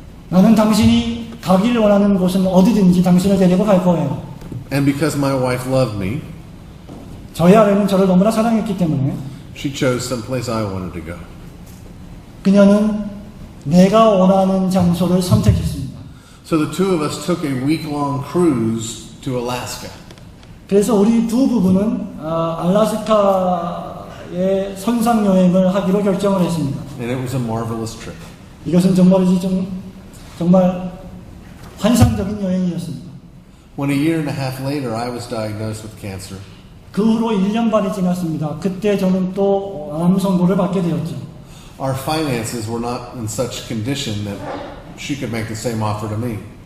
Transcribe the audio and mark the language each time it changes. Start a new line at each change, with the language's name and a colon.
Korean: 나는 당신이 가기를 원하는 곳은 어디든지 당신을 데리고 갈 거예요.
English: And because my wife loved me,
Korean: 저희 아내는 저를 너무나 사랑했기 때문에
English: she chose someplace I wanted to go.
Korean: 그녀는 내가 원하는 장소를 선택했습니다.
English: So the two of us took a week-long cruise to Alaska.
Korean: 그래서 우리 두 부부는 알래스카의 선상 여행을 하기로 결정을 했습니다.
English: And it was a marvelous trip.
Korean: 이것은 정말 환상적인 여행이었습니다.
English: When a year and a half later I was diagnosed with cancer,
Korean: 그 후로 1년 반이 지났습니다. 그때 저는 또 암 선고를 받게 되었죠.
English: our finances were not in such condition that she could make the same offer to me.